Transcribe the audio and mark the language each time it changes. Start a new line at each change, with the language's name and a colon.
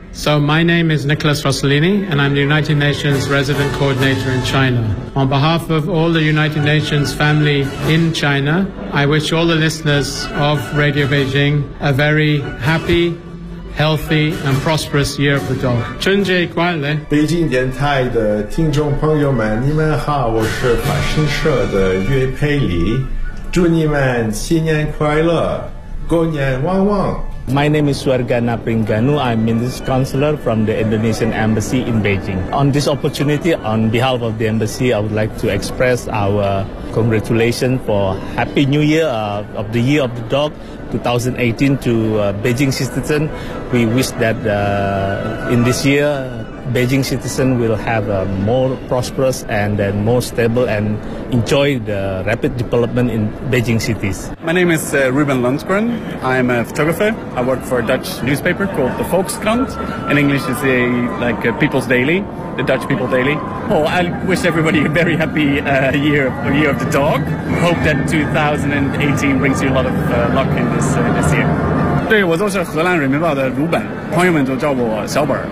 English: So my name is Nicholas Rossellini, and I'm the United Nations Resident Coordinator in China. On behalf of all the United Nations family in China, I wish all the listeners of Radio Beijing a very happy, healthy, and prosperous Year of the Dog.
Chinese: 春节快乐！北京电台的听众朋友们，你们好，我是法新社的岳佩里，祝你们新年快乐，过年旺旺。
English: My name is Suargana Pringganu. I'm Minister Counselor from the Indonesian Embassy in Beijing. On this opportunity, on behalf of the Embassy, I would like to express our congratulations for Happy New Year of the Year of the Dog 2018 to Beijing citizens. We wish that in this year, Beijing citizens will have a more prosperous and then more stable and enjoy the rapid development in Beijing cities. My name is Ruben Lundgren. I'm a photographer. I work for a Dutch newspaper called the Volkskrant. In English, it's a People's Daily, the Dutch People Daily. Oh, I wish everybody a very happy year of the dog. Hope that 2018 brings you a lot of luck in this year.
Chinese: 对，我就是荷兰人民报的鲁本，朋友们都叫我小本。